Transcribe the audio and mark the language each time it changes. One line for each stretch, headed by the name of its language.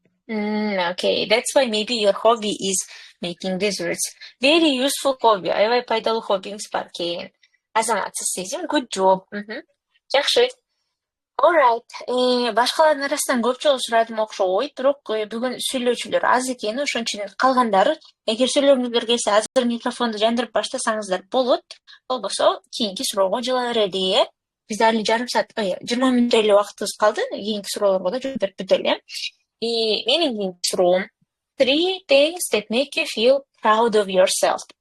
English: Okay, that's why maybe your hobby is making desserts. Very useful hobby.
Kyrgyz: Аябай пайдалуу хоббиңиз бар экен. Азаматсыз Сезим,
English: good job.
Kyrgyz: Жакшы.
English: All right.
Kyrgyz: Башкалардын арасынан көп жолу сурадым окшойт, бирок бүгүн сүйлөөчүлөр аз экен, ошон үчүн калгандары эгер сүйлөгүңүздөр келсе азыр микрофонду жандырып баштасаңыздар болот. Болбосо кийинки суроого жыла берели. Бизде али жарым саат, 20 мүнөт эле убактыбыз калды. Кийинки суроолорго да жооп берип бүтөлү. Менин кийинки суроом
English: 3 things that make you feel proud of yourself.